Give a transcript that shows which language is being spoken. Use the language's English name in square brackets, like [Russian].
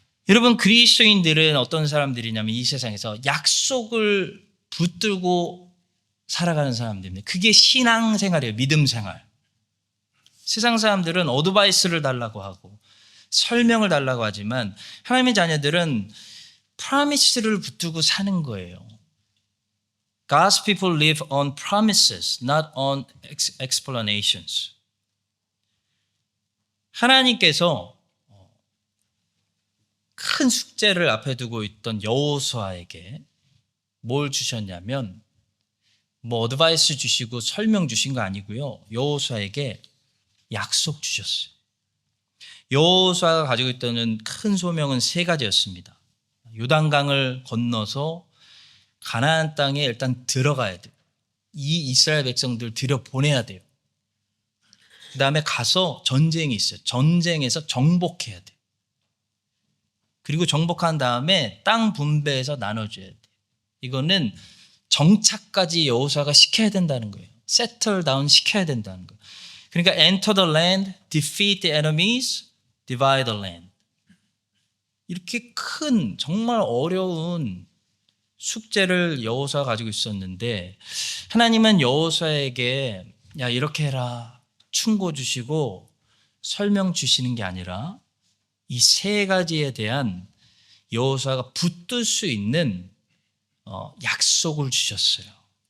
[Korean] 여러분, 그리스도인들은 어떤 사람들이냐면 이 세상에서 약속을 붙들고 살아가는 사람들입니다. 그게 신앙생활이에요. 믿음생활. 세상 사람들은 어드바이스를 달라고 하고 설명을 달라고 하지만 하나님의 자녀들은 프로미스를 붙들고 사는 거예요. [English] God's people live on promises, not on explanations. [Korean] 하나님께서 큰 숙제를 앞에 두고 있던 여호수아에게 뭘 주셨냐면 뭐 어드바이스 주시고 설명 주신 거 아니고요. 여호수아에게 약속 주셨어요. 여호수아가 가지고 있던 큰 소명은 세 가지였습니다. 요단강을 건너서 가나안 땅에 일단 들어가야 돼요. 이 이스라엘 백성들 들여보내야 돼요. 그 다음에 가서 전쟁이 있어요. 전쟁에서 정복해야 돼요. 그리고 정복한 다음에 땅 분배해서 나눠줘야 돼요. 이거는 정착까지 여호수아가 시켜야 된다는 거예요. [English] settle down [Korean] 시켜야 된다는 거예요. 그러니까 [English] enter the land, defeat the enemies, divide the land. [Korean] 이렇게 큰 정말 어려운 숙제를 여호수아가 가지고 있었는데 하나님은 여호수아에게 야 이렇게 해라 충고 주시고 설명 주시는 게 아니라 이 세 가지에 대한 여호수아가 붙들 수 있는 약속을 주셨어요.